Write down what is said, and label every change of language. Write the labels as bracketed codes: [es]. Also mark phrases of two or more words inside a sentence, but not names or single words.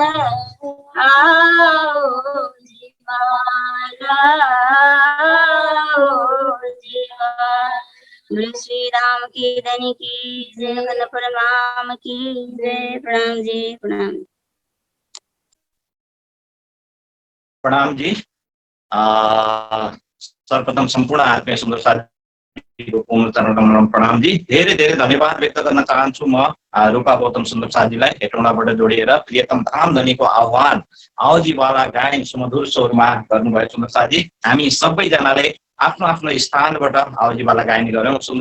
[hi] आओ जीवाला आओ जीवाला बोले श्री राम की धनी की जय मंगल परमाम की जय प्रणाम जी प्रणाम [ne] प्रणाम जी सर्वप्रथम सम्पूर्ण आत्मीय सुन्दर साथीको कोमल चरणकमलमा प्रणाम जी धेरै धेरै धन्यवाद व्यक्त गर्न चाहन्छु म रूपा गौतम सुन्दर साथीलाई हेटौँडाबाट जोडिएर प्रियतम धाम धनीको आह्वान आओजीवाला गायन सुमधुर स्वरमा गर्नुभयो सुन्दर साथी हामी सबैजनाले आफ्नो आफ्नो स्थानबाट आओजीवाला गायन गर्यौं सुन्दर